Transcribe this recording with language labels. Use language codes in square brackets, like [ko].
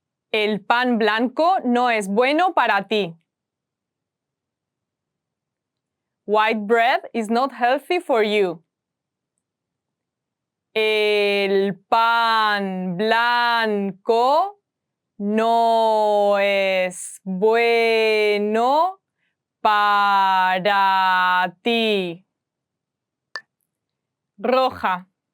[es] El pan blanco no es bueno para ti. [en] White bread is not healthy for you. [es] El pan blanco no es bueno para ti. Roja.